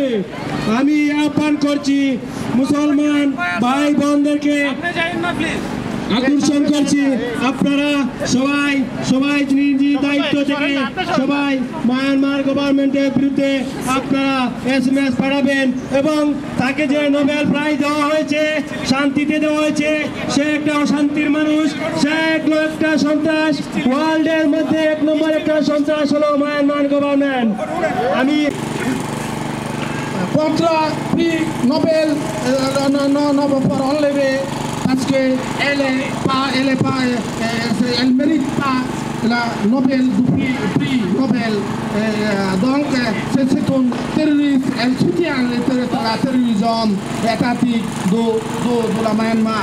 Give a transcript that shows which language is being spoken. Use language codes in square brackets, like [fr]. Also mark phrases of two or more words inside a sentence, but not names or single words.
[bn] আমি আহ্বান করছি মুসলমান ভাই বোনদেরকে, আকর্ষণ করছি, আপনারা সবাই নিজ দায়িত্ব থেকে সবাই মায়ানমার গভর্নমেন্টের বিরুদ্ধে আপনারা SMS পাঠাবেন এবং তাকে যে নোবেল প্রাইজ দেওয়া হয়েছে, শান্তিতে দেওয়া হয়েছে, সে একটা অশান্তির মানুষ, সে একটা সন্ত্রাস। ওয়ার্ল্ডের মধ্যে 1 নম্বর একটা সন্ত্রাস হলো মায়ানমার গভর্নমেন্ট। আমি [fr] prix Nobel pour enlever parce qu'elle elle mérite pas la Nobel du prix Nobel. Donc c'est un terroriste, elle soutient la terrorisme étatique de la Myanmar.